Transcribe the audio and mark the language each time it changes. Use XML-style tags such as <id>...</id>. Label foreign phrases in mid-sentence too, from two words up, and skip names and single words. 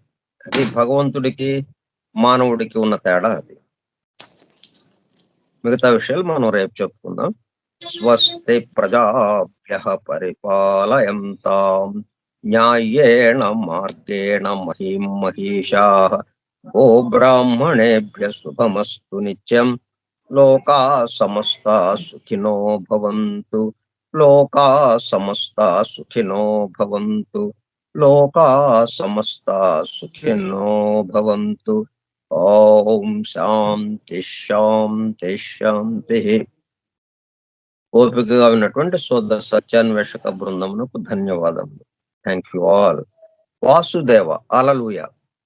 <te>అది భగవంతుడికి మానవుడికి ఉన్న తేడా అది. మిగతా విషయాలు మనం రేపు చెప్పుకుందాం.</te> <sa>స్వస్తి ప్రజాభ్యః పరిపాలయంతాం న్యాయేణ మార్గేణ మహిం మహిషాః గో బ్రాహ్మణేభ్యః శుభమస్తు నిత్యం లోకా సమస్తా సుఖినో భవంతు లోకా సమస్తా సుఖినో భవంతు లోకా సమస్తా సుఖినో భవంతు. ఓం శాంతి శాంతి శాంతి.</sa> <te>ఓపికగా ఉన్నటువంటి సోదర సత్యాన్వేషక బృందమునకు ధన్యవాదములు.</te> <en>thank you all. వాసుదేవ. హల్లెలూయా.</en>